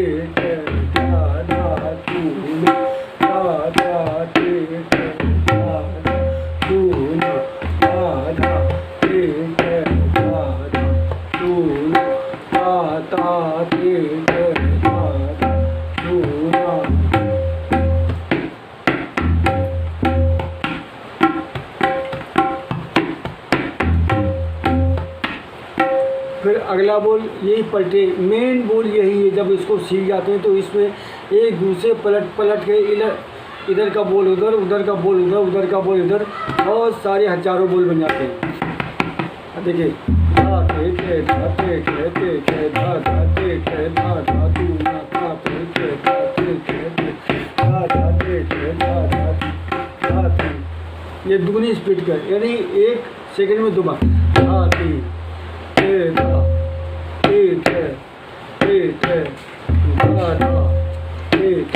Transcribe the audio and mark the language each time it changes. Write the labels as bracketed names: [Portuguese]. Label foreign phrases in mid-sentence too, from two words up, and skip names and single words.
[Hindi] ते धा धा तू ना, धा धा ते ते धा धा तू ना, धा धा ते ते धा धा तू ना, ता ता ते ते धा धा तू ना। फिर अगला बोल यही पलटे, मेन बोल यही है। जब इसको सीख जाते हैं तो इसमें एक दूसरे पलट पलट के इधर का बोल उधर, उधर का बोल उधर, उधर का बोल इधर, बहुत सारे हजारों बोल बन जाते हैं। देखिए धा ते ते धा ते ते ते ते धा धा ते ते धा धा तू ना, धा ते ते धा ते ते ते धा धा ते ते धा धा धा ती। ये दुगनी स्पीड का, यानी 1 सेकंड में 2 बार धा ती ते धा ते ते ते ते धा धा ते